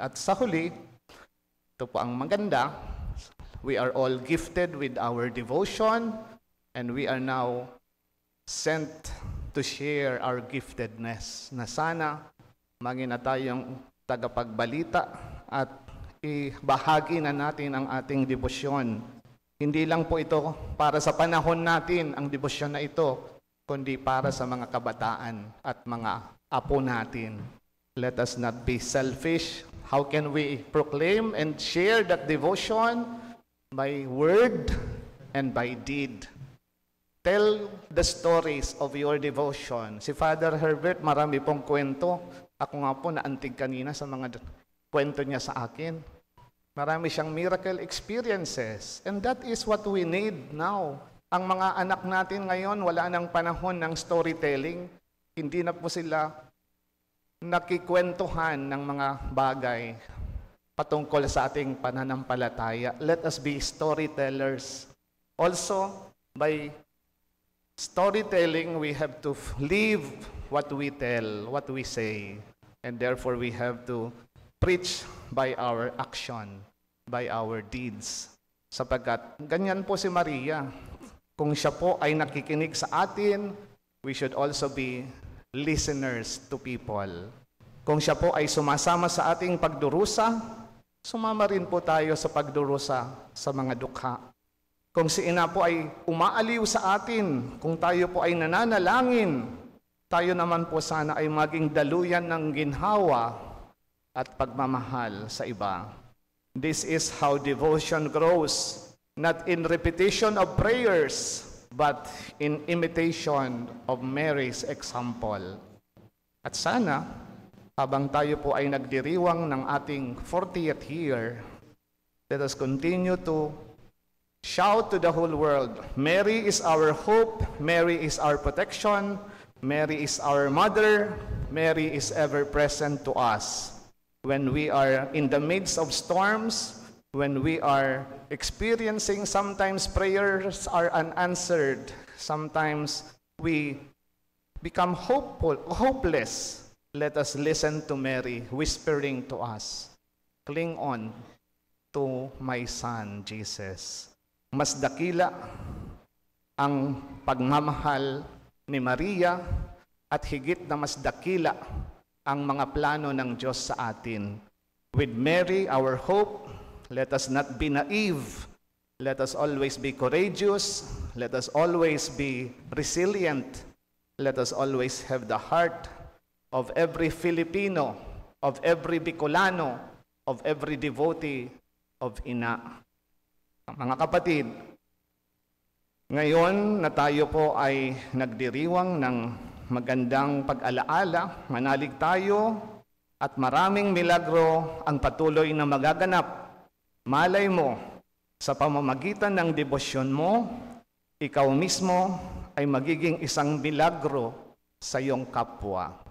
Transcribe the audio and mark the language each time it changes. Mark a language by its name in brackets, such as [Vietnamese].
[Filipino] At sa huli, ito po ang maganda, [English] we are all gifted with our devotion and we are now sent to share our giftedness [Filipino] na sana maging na tayong tagapagbalita at ibahagi na natin ang ating debosyon. Hindi lang po ito para sa panahon natin ang debosyon na ito, kundi para sa mga kabataan at mga apo natin. [English] Let us not be selfish. How can we proclaim and share that devotion? By word and by deed. Tell the stories of your devotion. [Filipino] Si Father Herbert, marami pong kwento. Ako nga po naantig kanina sa mga kwento niya sa akin. Marami siyang miracle experiences. [English] And that is what we need now. [Filipino] Ang mga anak natin ngayon, wala nang panahon ng storytelling. Hindi na po sila nakikwentuhan ng mga bagay patungkol sa ating pananampalataya. [English] Let us be storytellers. Also, by storytelling, we have to live what we tell, what we say. And therefore, we have to preach by our action, by our deeds. [Filipino] Sapagkat ganyan po si Maria. Kung siya po ay nakikinig sa atin, [English] we should also be listeners to people. [Filipino] Kung siya po ay sumasama sa ating pagdurusa, sumama rin po tayo sa pagdurusa sa mga dukha. Kung si Ina po ay umaaliw sa atin, kung tayo po ay nananalangin, tayo naman po sana ay maging daluyan ng ginhawa at pagmamahal sa iba. [English] This is how devotion grows, not in repetition of prayers, but in imitation of Mary's example. [Filipino] At sana, habang tayo po ay nagdiriwang ng ating 40th year, [English] let us continue to shout to the whole world, Mary is our hope, Mary is our protection, Mary is our mother, Mary is ever present to us. When we are in the midst of storms, when we are experiencing, sometimes prayers are unanswered, sometimes we become hopeless, let us listen to Mary whispering to us, cling on to my son, Jesus. [Filipino] Mas dakila ang pagmamahal ni Maria at higit na mas dakila ang mga plano ng Diyos sa atin. [English] With Mary, our hope, let us not be naive. Let us always be courageous. Let us always be resilient. Let us always have the heart of every Filipino, of every Bicolano, of every devotee of Ina. [Filipino] Mga kapatid, ngayon na tayo po ay nagdiriwang ng magandang pag-alaala, manalig tayo at maraming milagro ang patuloy na magaganap. Malay mo, sa pamamagitan ng debosyon mo, ikaw mismo ay magiging isang milagro sa iyong kapwa.